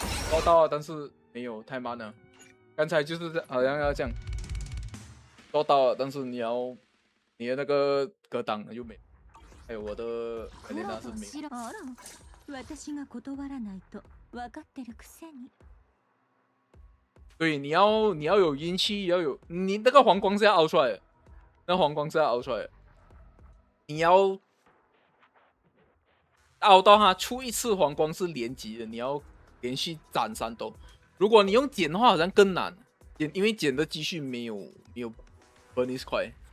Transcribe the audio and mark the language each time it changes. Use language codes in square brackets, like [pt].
[zh] 抓到了，但是没有，太慢了。刚才就是好像要这样，抓到了，但是你的那个格挡又没，还有我的格雷娜是没有。 [ja] あら、私が断らないと分かってるくせに。 [zh] 对，你要有运气，要有你那个黄光是要凹出来的，那黄光是要凹出来的，你要凹到它出一次黄光是连击的，你要连续斩3斗。如果你用剪的话，好像更难，因为剪的积蓄没有 bonus 快。